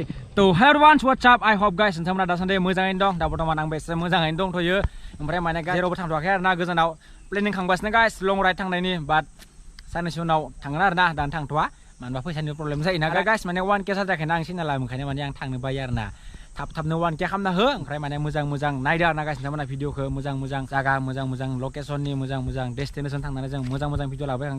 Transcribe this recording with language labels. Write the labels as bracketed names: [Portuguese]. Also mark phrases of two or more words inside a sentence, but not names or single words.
[English] To hello everyone, what's up? I hope guys [Bodo] नोंथांमोना दासान्दि मोजाङैनो दं दा बर्थमान आंबो एसे मोजाङैनो दंथ'यो ओमफ्राय माने जेरावबो थांथ'वाखै आरोना गोजानाव प्लेनिं खालामगासिनो गाइस [English] long ride [Bodo] थांनायनि बाट साननैसो उनाव थांगोन आरोना दानो थांथ'वा मानोबा फैसानि प्रब्लेम जायोना गाइस माने 1K जायाखैना आं सिनाला ओंखायनो माने आं थांनो बायो आरोना थाब-थाबनो 1K खालामना हो ओमफ्राय माने मोजां नायदो आरोना गाइस नोंथांमोना भिडिअखौ मोजां जागा मोजां लकेसननि मोजां डेस्टिनेसन थांनानै जों मोजां भिडिअ लाबोबाय आं